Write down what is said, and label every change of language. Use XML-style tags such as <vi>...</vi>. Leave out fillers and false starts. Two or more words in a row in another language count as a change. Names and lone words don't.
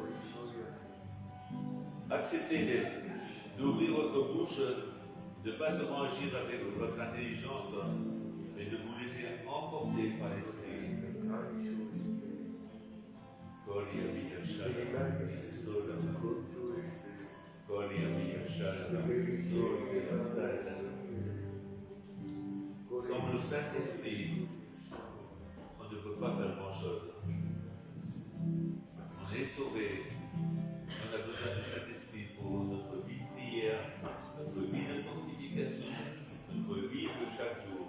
<fr>Acceptez d'ouvrir votre bouche, de ne pas seulement agir avec votre intelligence, mais de vous laisser emporter par l'Esprit. Gloria mia shala, sola, Gloria mia shala, sola, sala. Sans le Saint-Esprit, on ne peut pas faire grand-chose. On est sauvé. On a besoin du Saint-Esprit pour notre vie de prière, notre vie de sanctification, notre vie de chaque jour.</fr>